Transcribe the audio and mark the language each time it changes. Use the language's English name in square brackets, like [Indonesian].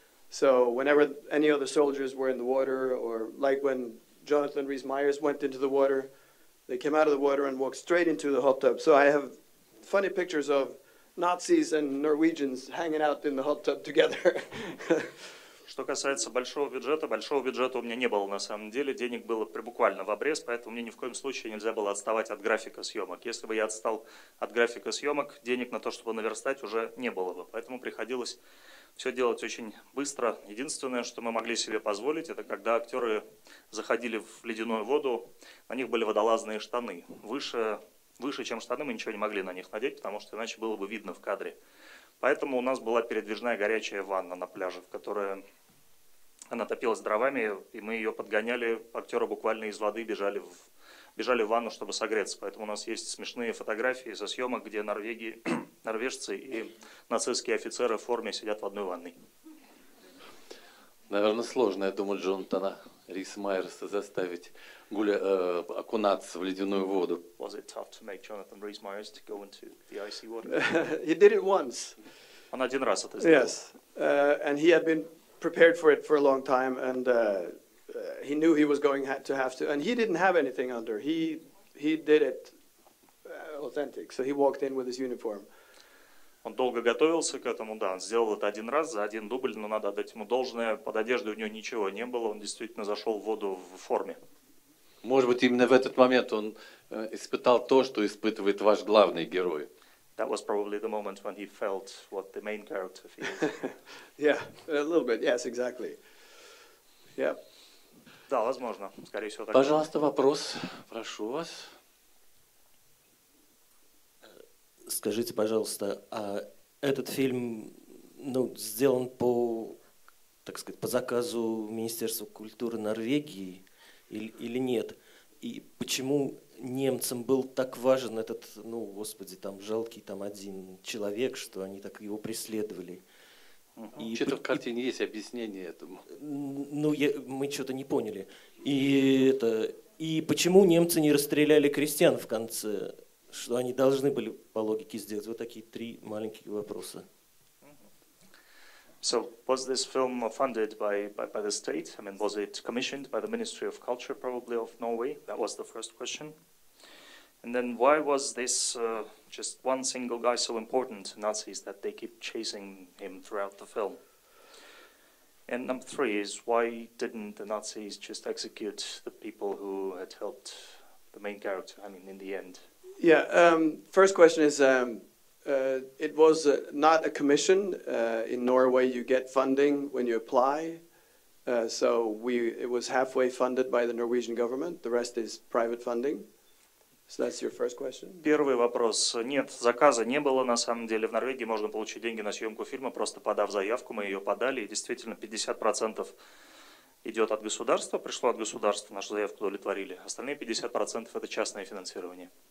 [English] So whenever any other soldiers were in the water, or like when Jonathan Rhys-Meyers went into the water, they came out of the water and walked straight into the hot tub. So I have funny pictures of Nazis and Norwegians hanging out in the hot tub together. [Russian] Что касается большого бюджета у меня не было на самом деле, денег было буквально в обрез, поэтому мне ни в коем случае нельзя было отставать от графика съемок. Если бы я отстал от графика съемок, денег на то, чтобы наверстать, уже не было бы, поэтому приходилось все делать очень быстро. Единственное, что мы могли себе позволить, это когда актеры заходили в ледяную воду, на них были водолазные штаны. Выше, чем штаны, мы ничего не могли на них надеть, потому что иначе было бы видно в кадре. Поэтому у нас была передвижная горячая ванна на пляже, в которой она топилась дровами, и мы ее подгоняли. Актеры буквально из воды бежали в ванну, чтобы согреться. Поэтому у нас есть смешные фотографии со съемок, где норвежцы и нацистские офицеры в форме сидят в одной ванной. Наверное, сложно, я думаю, Джонатана Рис Майерса заставить окунаться в ледяную воду. [English] Was it tough to make Jonathan Rhys-Meyers to go into the icy water? He did it once. [Russian] Он один раз это сделал. [English] Yes, and he had been prepared for it for a long time, and he knew he was going to have to, and he didn't have anything under. He did it authentic, so he walked in with his uniform. [Russian] Он долго готовился к этому, да, он сделал это один раз, за один дубль, но надо отдать ему должное, под одеждой у него ничего не было, он действительно зашел в воду в форме. Может быть, именно в этот момент он испытал то, что испытывает ваш главный герой. [English] That was probably the moment when he felt what the main character feels. Yeah, a little bit. Yes, exactly. Yeah. [Russian] Да, возможно, скорее всего так. Пожалуйста, вопрос, прошу вас. Скажите, пожалуйста, а этот фильм, сделан по, так сказать, по заказу Министерства культуры Норвегии или нет? И почему немцам был так важен этот, там жалкий один человек, что они так его преследовали? Что-то в картине есть объяснение этому. Мы что-то не поняли. И почему немцы не расстреляли крестьян в конце? Что они должны были по логике сделать? Вот такие 3 маленьких вопроса. [English] So, was this film funded by the state? I mean, was it commissioned by the Ministry of Culture, probably, of Norway? That was the first question. And then why was this just one single guy so important to Nazis that they keep chasing him throughout the film? And number 3 is, why didn't the Nazis just execute the people who had helped the main character, I mean, in the end? Yeah, first question is, it was not a commission. In Norway, you get funding when you apply. So it was halfway funded by the Norwegian government. The rest is private funding. So that's your first question. [Russian] Первый вопрос. Нет, заказа не было. На самом деле в Норвегии можно получить деньги на съемку фильма, просто подав заявку. Мы ее подали, и действительно 50% идет от государства, пришло от государства, нашу заявку удовлетворили. Остальные 50% это частное финансирование.